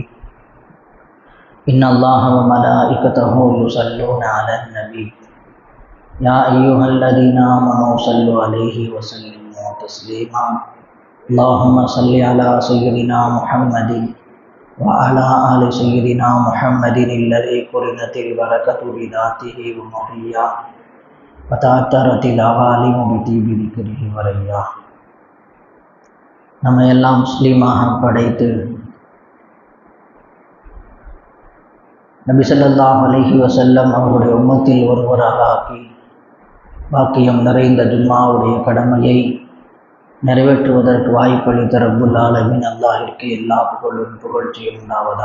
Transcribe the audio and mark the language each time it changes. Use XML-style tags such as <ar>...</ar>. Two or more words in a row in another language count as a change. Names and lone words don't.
<ar>إن الله وملائكته يصلون على النبي يا أيها الذين آمنوا صلوا عليه وسلموا تسليما. اللهم صل على سيدنا محمد وعلى آل سيدنا محمد الذي قرنت البركة بذاته ومحيا وتأثرت العوالم بطيب ذكره وريا.</ar> <ta>நம்ம எல்லாம் முஸ்லீமாக படைத்து நபி</ta> <ar>صلى الله عليه وسلم</ar> <ta>அவருடைய உம்மத்தில் ஒருவராக ஆக்கி பாக்கியம் நிறைந்த ஜும்மாவுடைய கடமையை நிறைவேற்றுவதற்கு வாய்ப்பளித்த</ta> <ar>رب العالمين</ar> <ta>அல்லாஹ்விற்கு எல்லா புகழும் புகழ்ச்சியும் உண்டாவதாக.</ta>